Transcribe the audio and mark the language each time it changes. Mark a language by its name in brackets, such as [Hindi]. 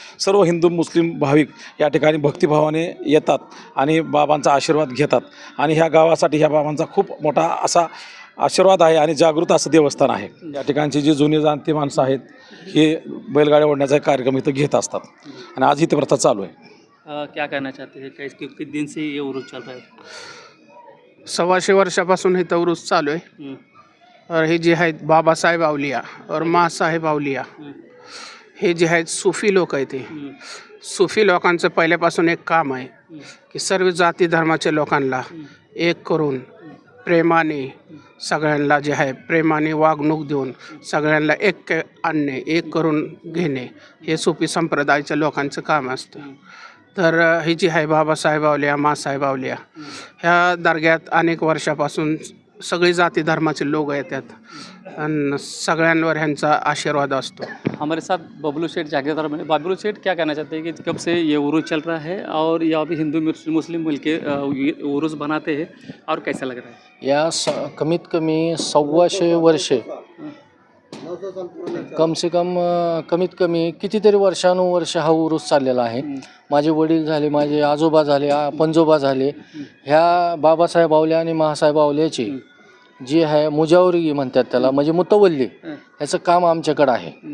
[Marathi] सर्व हिंदू मुस्लिम भाविक या ठिकाणी भक्तिभावाने येतात आणि बाबांचा आशीर्वाद घेतात. आणि ह्या गावासाठी ह्या बाबांचा खूप मोठा असा आशीर्वाद आहे आणि जागृत असं देवस्थान आहे. या ठिकाणची जी जुनी जाणती माणसं आहेत हे बैलगाड्या ओढण्याचा कार्यक्रम इथं घेत असतात. आणि आज ही ती प्रथा चालू आहे. [Hindi] क्या कहना चाहते हैं, कितने दिन से ये उरूस चल रहा है? [Marathi] 125 वर्षापासून हे उरूस चालू आहे. और हे जे आहेत बाबासाहेब आवलिया और माँसाहेब आवलिया, हे जे आहेत सुफी लोक आहेत. ते सुफी लोकांचं पहिल्यापासून एक काम आहे की सर्व जाती धर्माच्या लोकांना एक करून प्रेमाने सगळ्यांना जे आहे प्रेमाने वागणूक देऊन सगळ्यांना एक आणणे, एक करून घेणे, हे सुफी संप्रदायाच्या लोकांचं काम असतं. तर ही जी आहे बाबासाहेब आवलिया, माँसाहेब आवलिया, ह्या दर्ग्यात अनेक वर्षापासून सगळी जाती धर्माचे लोक येतात आणि सगळ्यांवर ह्यांचा आशीर्वाद असतो. [Hindi] हमारे साथ बबलू सेठ जागीरदार बने. बबलू सेठ क्या कहना चाहते हैं कि कब से ये उरूस चल रहा है और यहाँ पे हिंदू मुस्लिम मिलके उरूस बनाते हैं और कैसा लग रहा है? [Marathi] या कमीत कमी 125 वर्षे, [Hindi] कम से कम [Marathi] कमीत कमी कितीतरी वर्षानुवर्ष हा उरूस चाललेला आहे. माझे वडील झाले, माझे आजोबा झाले, पंजोबा झाले. ह्या बाबासाहेब आवले आणि महासाहेब आवल्याची जी आहे मुजावरी म्हणतात त्याला, म्हणजे मुतवल्ली, ह्याचं काम आमच्याकडं आहे.